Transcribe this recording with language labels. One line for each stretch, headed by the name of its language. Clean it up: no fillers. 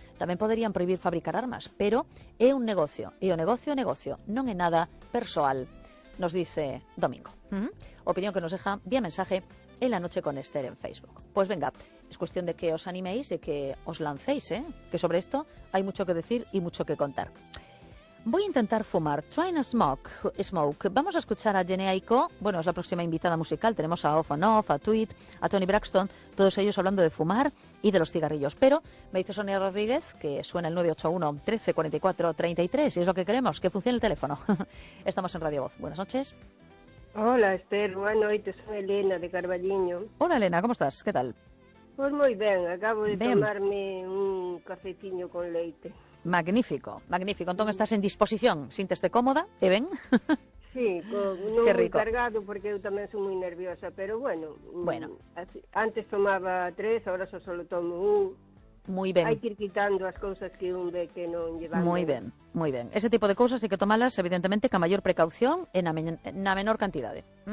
Galician: Tamén poderían prohibir fabricar armas, pero é un negocio, e o negocio é negocio, non é nada persoal.
Spanish: Nos dice Domingo. Opinión que nos deja vía mensaje en La Noche con Esther en Facebook. Pues venga, es cuestión de que os animéis, de que os lancéis, ¿eh?, que sobre esto hay mucho que decir y mucho que contar. Voy a intentar fumar.
English: Trying to smoke.
Spanish: Vamos a escuchar a Jenny Aiko. Bueno, es la próxima invitada musical. Tenemos a Off and Off, a Tweet, a Tony Braxton, todos ellos hablando de fumar y de los cigarrillos. Pero me dice Sonia Rodríguez que suena el 981 13 44 33 y es lo que queremos, que funcione el teléfono. Estamos en Radio Voz. Buenas noches. Hola, Esther. Buenas noches. Soy Elena de Carballiño. Hola, Elena. ¿Cómo estás? ¿Qué tal? Pues muy bien. Acabo de tomarme un
Galician: cafetiño con leite.
Spanish: Magnífico, magnífico.
Galician: Entón estás en disposición, sinteste cómoda, e ben? Sí, non moi cargado porque eu tamén sou moi nerviosa, pero bueno. Así, antes tomaba tres, agora só solo tomo un. Muy ben. Hai que ir quitando as cousas que un ve que non llevan. Muy ben, muy ben. Ese tipo de cousas hai que tomalas, evidentemente, ca maior precaución e na menor cantidade.